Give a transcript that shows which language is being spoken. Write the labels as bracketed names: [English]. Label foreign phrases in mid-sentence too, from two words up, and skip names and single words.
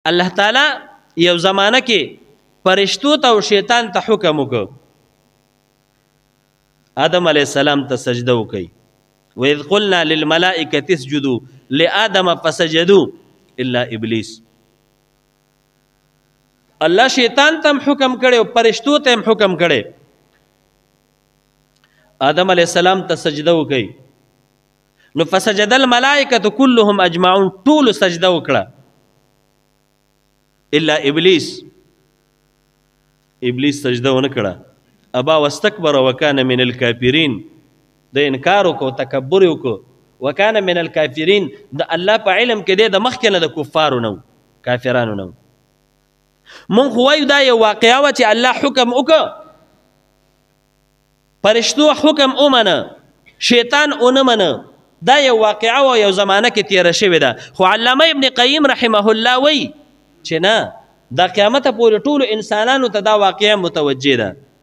[Pashto] الله تعالی یو زمانه کې فرشتو ته او شیطان ته حکم وکړ آدم [Arabic] علیه السلام [Pashto] ته سجده وکړي [Arabic] وَإِذْ قُلْنَا لِلْمَلَائِكَةِ اسْجُدُوا لِآدَمَ فَسَجَدُوا إِلَّا إِبْلِيسَ [Pashto] الله شیطان ته حکم کړي او فرشتو ته حکم کړي آدم [Arabic] علیه السلام [Pashto] ته سجده وکړي نو [Arabic] فسجد الملائکة كلهم اجمعون [Pashto] ټول سجده وکړه الا ابلیس سجده ونه کړه [Arabic] ابا واستكبر وكان من الكافرين [Pashto] د انکار وکړو تکبر وکړو [Arabic] وكان من الكافرين [Pashto] د الله په علم کې د مخکې نه د کفارو نه کافرانو نه مونږ خو وایو دا یو واقعه وه چې الله حکم وکړه فرشتو حکم ومنه شیطان ونه منه دا یو واقعه و یو زمانه کې تیره شوې ده خو علامه ابن قیم [Arabic] رحمه الله [Pashto] وایي چې نه دا قیامت پورې ټولو انسانانو ته دا واقعه متوجه ده